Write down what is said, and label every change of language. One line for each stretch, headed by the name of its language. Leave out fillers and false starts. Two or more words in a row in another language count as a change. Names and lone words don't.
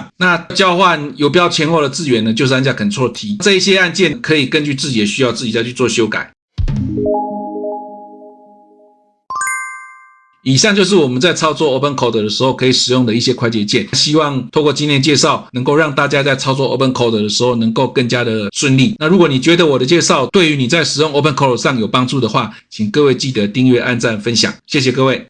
Chinese: 那交換游標前後的字元呢就是按下 Ctrl T。這一些按鍵可以根據自己的需要自己再去做修改。以上就是我們在操作 Open Code 的時候可以使用的一些快捷鍵，希望透過今天的介紹能夠讓大家在操作 Open Code 的時候能夠更加的順利。那如果你覺得我的介紹對於你在使用 Open Code 上有幫助的話，請各位記得訂閱、按讚、分享，謝謝各位。